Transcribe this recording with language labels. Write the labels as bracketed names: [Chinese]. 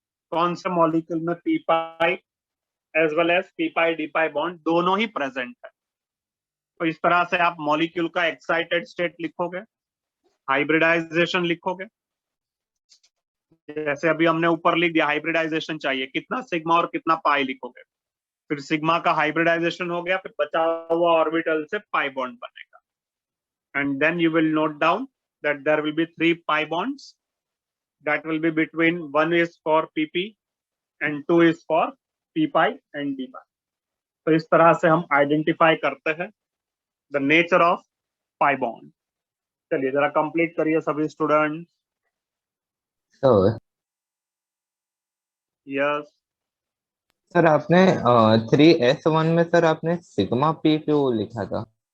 [Hindi] कौन से मॉलिक्यूल में पी पाई एज वेल एज पी पाई डी पाई बॉन्ड दोनों ही प्रेजेंट है। तो इस तरह से आप मॉलिक्यूल का एक्साइटेड स्टेट लिखोगे, हाइब्रिडाइजेशन लिखोगे। जैसे अभी हमने ऊपर लिख दिया, हाइब्रिडाइजेशन चाहिए, कितना सिग्मा और कितना पाई लिखोगे। फिर सिग्मा का हाइब्रिडाइजेशन हो गया, फिर बचा हुआ ऑर्बिटल से पाई बॉन्ड बनेगा, [English] And then you will note down that there will be 3 pi bonds that will be between, one is for pp and 2 is for p pi and d pi। [Hindi] तो इस तरह से हम identify करते हैं [English] The nature of pi bond. [Hindi] चलिए जरा complete करिए सभी स्टूडेंट। तो [English] Yes. [Hindi] सर आपने 3s1 में सर आपने सिग्मा पी क्यों लिखा था?